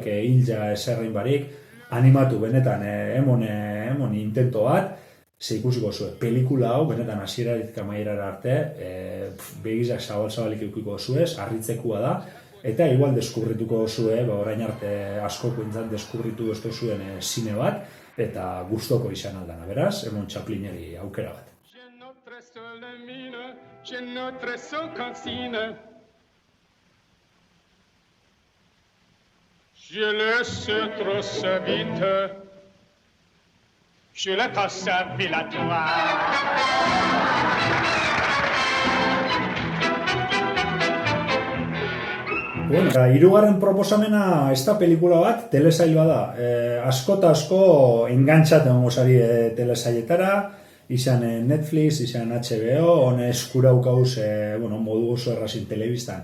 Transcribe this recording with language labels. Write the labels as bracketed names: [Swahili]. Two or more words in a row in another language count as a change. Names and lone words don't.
[Basque] hilja eserrein barik, animatu benetan, emon intento bat, ze ikusiko zuen, pelikula hau, benetan hasieratik amaierara arte, begizak zabalik eukiko zuez, harritzekua da, eta igual deskubrituko zuen, orain arte askoko intzat deskubritu ez zuen zine bat, eta gustoko izan aldana, beraz, emon Chaplineri aukera bat. Je notre son consigne. Je laisse trop sa vite. Je la passe à Hirugarren proposamena ez da pelikula bat, telesail bada. Asko eta asko engantzaten gozari telesailetara, izan Netflix, izan HBO, hone eskuraukauz modu oso errazin telebistan.